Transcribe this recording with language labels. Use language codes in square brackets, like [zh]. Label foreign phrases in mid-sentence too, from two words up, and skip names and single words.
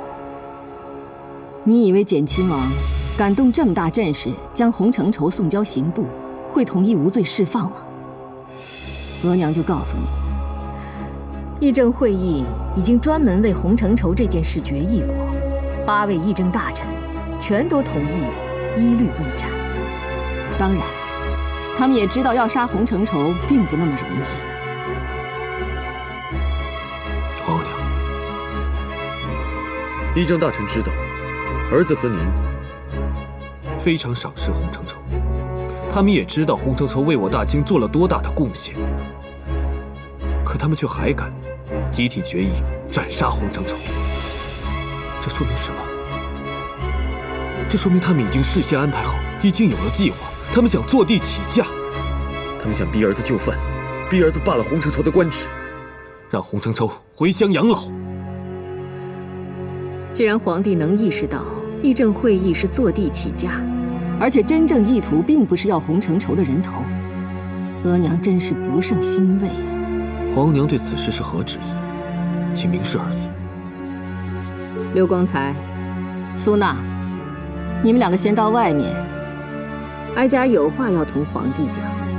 [zh] 你以為簡親王敢動這麼大陣勢，將洪承畴送交刑部，會同意無罪釋放嗎？額娘就告訴你，議政會議已經專門為洪承畴這件事決議過，8位議政大臣全都同意依律問斬。當然，他們也知道要殺洪承畴並不那麼容易。皇后娘，议政大臣知道，兒子和您非常賞識洪承畴，他們也知道洪承畴為我大清做了多大的貢獻，可他們卻還敢集體決議斬殺洪承畴，這說明什麼？這說明他們已經事先安排好，已經有了計劃，他們想坐地起價，他們想逼兒子就範，逼兒子罷了洪承畴的官職，讓洪承畴回鄉養老。既然皇帝能意識到議政會議是坐地起價，而且真正意圖並不是要洪承畴的人頭，額娘真是不胜欣慰。皇后娘对此事是何旨意？请明示儿子。刘光才、蘇娜，你們2個先到外面，哀家有話要同皇帝講。